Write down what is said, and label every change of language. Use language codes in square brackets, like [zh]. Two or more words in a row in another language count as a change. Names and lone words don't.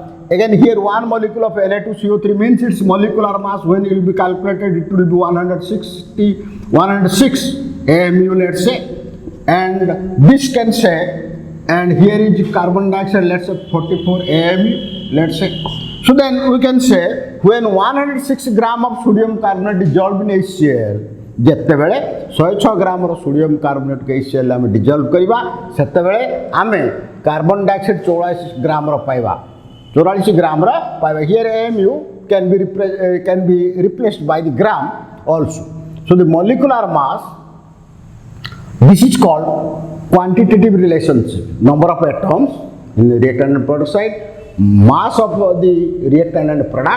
[en] Again here 1 molecule of Na2CO3 means its molecular mass when it will be calculated, it will be 106 AMU, let's say. And this can say, and here is carbon dioxide, let's say 44 AMU, let's say. So then we can say when 106 gram of sodium carbonate dissolved in HCl, [or] ଯେତେବେଳେ 106 ଗ୍ରାମର [en] sodium carbonateକୁ [or] HCl ଆମେ ଡିଜଲ୍ଭ କରିବା, ସେତେବେଳେ ଆମେ [en] carbon dioxide [or] 44 ଗ୍ରାମର ପାଇବା, 44 ଗ୍ରାମର ପାଇବା. [en] Here AMU can be replaced by the gram also. So the molecular mass, this is called quantitative relationship. Number of atoms in the reactant and product side, mass of the reactant and product.